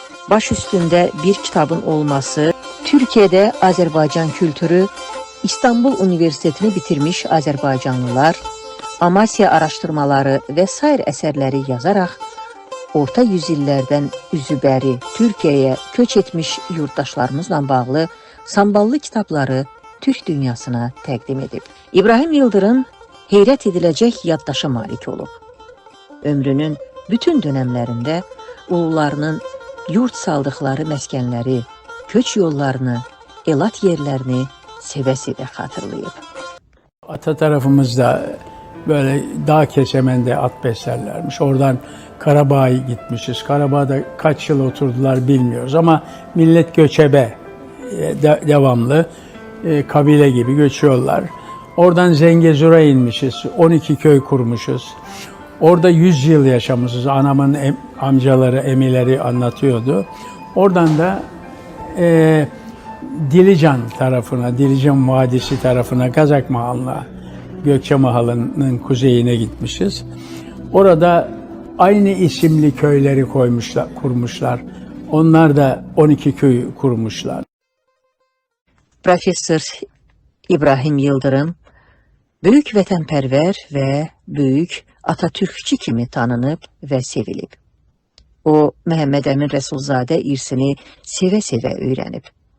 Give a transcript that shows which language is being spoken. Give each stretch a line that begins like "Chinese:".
Azerbaijani: baş üstündə bir kitabın olması, Türkiyədə Azərbaycan kültürü, İstanbul Universitetini bitirmiş Azərbaycanlılar, Amasya araşdırmaları və sair əsərləri yazaraq orta yüzillərdən üzübəri Türkiyəyə köç etmiş yurttaşlarımızla bağlı samballı kitabları Türk dünyasına təqdim edib. İbrahim Yıldırım heyrət ediləcək yaddaşa malik olub. Ömrünün bütün dönəmlərində ulularının yurt saldıqları məskənləri, köç yollarını, elat yerlərini sevə-sevə xatırlayıb.
Turkish: Ata tarafımızda böyle dağ kesemende at beslerlermiş. Oradan Karabağ'a gitmişiz. Karabağ'da kaç yıl oturdular bilmiyoruz ama millet göçebe, devamlı kabile gibi göçüyorlar. Oradan Zengezur'a inmişiz. 12 köy kurmuşuz. Orada 100 yıl yaşamışız. Anamın amcaları, emileri anlatıyordu. Oradan da Dilican tarafına, Dilican Vadisi tarafına, Gazak Mahalına, Gökçe Mahalı'nın kuzeyine gitmişiz. Orada aynı isimli köyleri kurmuşlar. Onlar da 12 köy kurmuşlar.
Azerbaijani: Professor İbrahim Yıldırım böyük vətənpərvər və böyük Atatürkçü kimi tanınıb və sevilib. O, Məhəmməd Əmin Rəsulzadə irsini sevə-sevə öyrənib.